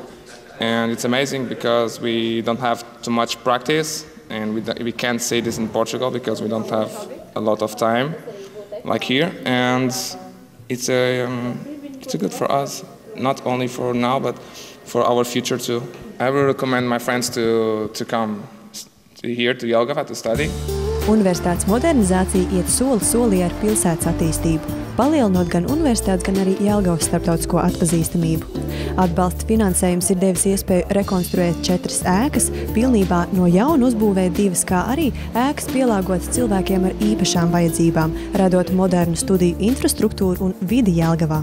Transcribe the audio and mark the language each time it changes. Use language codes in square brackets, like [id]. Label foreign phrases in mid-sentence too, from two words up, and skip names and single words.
[en] And it's amazing because we don't have too much practice, and we can't see this in Portugal because we don't have a lot of time like here. And it's good for us, not only for now, but for our future too. I will recommend my friends to come here to Jelgava to study. [lv] Universitātes modernizācija iet soli solī ar pilsētas attīstību, palielinot gan universitātes, gan arī Jelgavas starptautisko atpazīstamību. Atbalsta finansējums ir devis iespēju rekonstruēt 4 ēkas, pilnībā no jauna uzbūvēt 2, kā arī ēkas pielāgotas cilvēkiem ar īpašām vajadzībām, radot modernu studiju infrastruktūru un vidi Jelgavā.